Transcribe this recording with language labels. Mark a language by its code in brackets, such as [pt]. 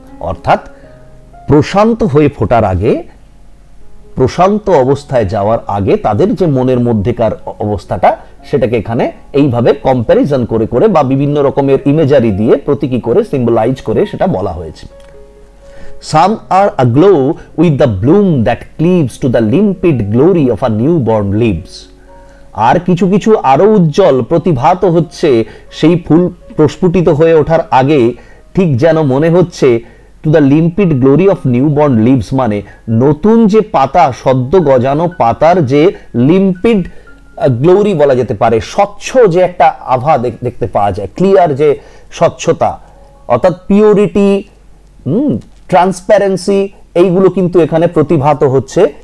[bn] অর্থাৎ প্রশান্ত হয়ে ফোটার আগে, প্রশান্ত অবস্থায় যাওয়ার আগে তাদের যে মনের মধ্যেকার অবস্থাটা, সেটাকে এখানে এইভাবে কম্প্যারিজন করে করে বা বিভিন্ন রকমের ইমেজারি দিয়ে প্রতীকী করে সিম্বলাইজ করে সেটা বলা হয়েছে। [en] Some are aglow with the bloom that cleaves to the limpid glory of a newborn leaves. [bn] আর কিছু কিছু আরো উজ্জ্বল প্রতিভাত হচ্ছে সেই ফুল প্রস্ফুটিত হয়ে ওঠার আগে, ঠিক যেন মনে হচ্ছে [en] to the limpid glory of newborn leaves, [bn] মানে নতুন যে পাতা, সদ্য গজানো পাতার যে লিম্পিড গ্লোরি বলা যেতে পারে, স্বচ্ছ যে একটা আভা দেখতে পাওয়া যায়, ক্লিয়ার যে স্বচ্ছতা, অর্থাৎ পিওরিটি, ট্রান্সপারেন্সি, এইগুলো কিন্তু এখানে প্রতিভাত হচ্ছে